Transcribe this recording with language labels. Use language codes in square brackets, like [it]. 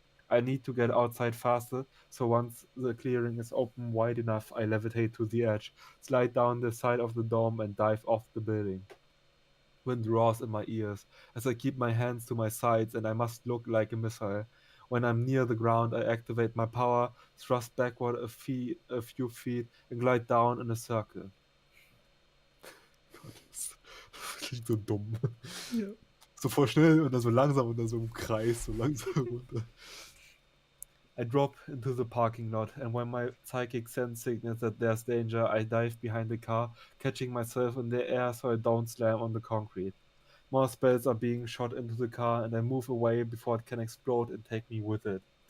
[en] I need to get outside faster, so once the clearing is open wide enough, I levitate to the edge, slide down the side of the dome, and dive off the building. Wind roars in my ears as I keep my hands to my sides and I must look like a missile. When I'm near the ground, I activate my power, thrust backward a few feet, and glide down in a circle. [de] Gott, das klingt so dumm. Ja. So voll schnell und dann so langsam und dann so im Kreis, so langsam runter. [en] I drop into the parking lot, and when my psychic sense signals that there's danger, I dive behind the car, catching myself in the air so I don't slam on the concrete. More spells are being shot into the car, and I move away before it can explode and take me with it.